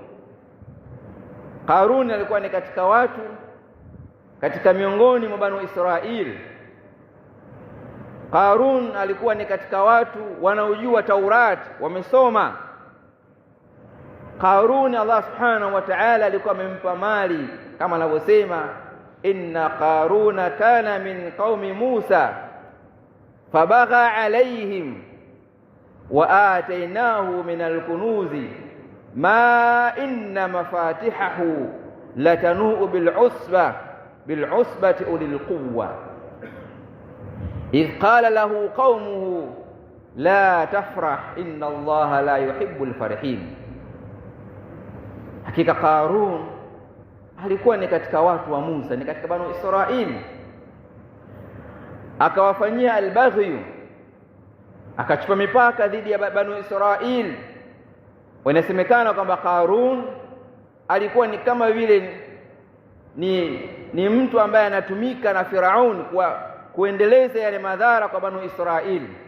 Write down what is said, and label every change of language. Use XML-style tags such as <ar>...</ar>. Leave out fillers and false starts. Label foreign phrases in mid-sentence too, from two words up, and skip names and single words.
<sw>Qarun alikuwa ni katika watu katika miongoni mwa Banu Israil. Qarun alikuwa ni katika watu wanaojua Taurat, wamesoma. Qarun Allah</sw> <ar>subhanahu wa ta'ala</ar> <sw>alikuwa amempa mali kama anavyosema,</sw> <ar>إن قارون كان من قوم موسى فبغى عليهم وآتيناه من الكنوز ما إن مفاتحه لتنوء بالعصبة أولي القوة إذ قال له قومه لا تفرح إن الله لا يحب الفرحين.</ar> <sw>Hakika Qarun alikuwa ni katika watu wa Musa, ni katika Banu Israili. Akawafanyia albaghi, akachupa mipaka dhidi ya Banu Israili. Wanasemekana kwamba Qarun alikuwa ni kama vile ni mtu ambaye anatumika na Firaun kuendeleza yale madhara kwa Banu Israili.</sw>